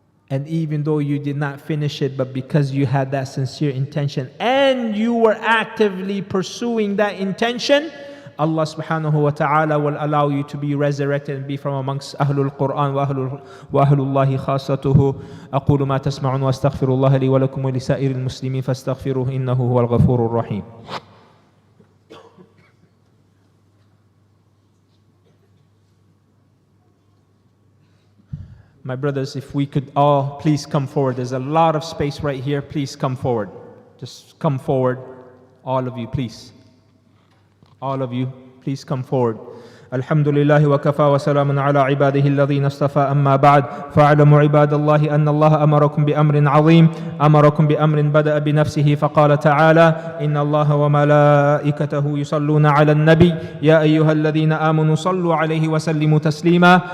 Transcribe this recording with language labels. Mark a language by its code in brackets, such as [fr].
[en] And even though you did not finish it, but because you had that sincere intention and you were actively pursuing that intention, Allah subhanahu wa ta'ala will allow you to be resurrected and be from amongst Ahlul Quran wa Ahlullahi khasatuhu. [ar] أقول ما تسمعون وأستغفر الله لي ولكم ولسائر المسلمين فاستغفروه إنه هو الغفور الرحيم. [en] My brothers, if we could all please come forward. There's a lot of space right here. Please come forward. Just come forward. All of you, please. All of you, please come forward. [ar] الحمد لله وكفى وسلام على عباده الذين اصطفى. أما بعد، فاعلموا عباد الله أن الله أمركم بأمر عظيم، أمركم بأمر بدأ بنفسه فقال تعالى: إن الله وملائكته يصلون على النبي يا أيها الذين آمنوا صلوا عليه وسلموا تسليما.